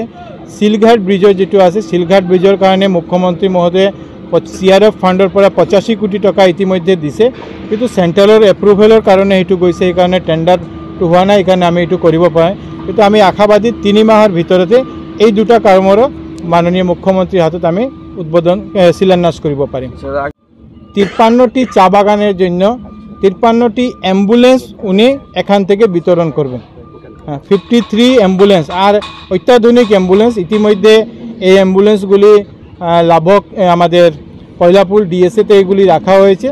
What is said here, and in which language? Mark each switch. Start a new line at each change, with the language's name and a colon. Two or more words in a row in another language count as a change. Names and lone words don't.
Assamese: শিলঘাট ব্ৰিজৰ যেটো আছে শিলঘাট ব্ৰিজৰ কাৰণে মুখ্যমন্ত্ৰী মহোদয়ে CRF ফাণ্ডৰ পৰা 85 কোটি টকা ইতিমধ্যে দিছে, কিন্তু সেন্ট্ৰেলৰ এপ্ৰুভেলৰ কাৰণে এটো গৈছে, এই কাৰণে টেন্ডাৰটো হোৱা নাই, এই কাৰণে আমি এটো কৰিব পাৰে। কিন্তু আমি আশাবাদী 3 মাহৰ ভিতৰতে এই দুটা কামৰ মাননীয় মুখ্যমন্ত্ৰীৰ হাতত আমি উদ্বোধন শিলান্যাস কৰিব পাৰিম।
Bangla: 53টি চা বাগানের জন্য 53টি অ্যাম্বুলেন্স উনি এখান থেকে বিতরণ করবেন। 53 অ্যাম্বুলেন্স আর অত্যাধুনিক অ্যাম্বুলেন্স ইতিমধ্যে এই অ্যাম্বুলেন্সগুলি লাভক আমাদের কয়লাপুর DSA-তে এগুলি রাখা হয়েছে।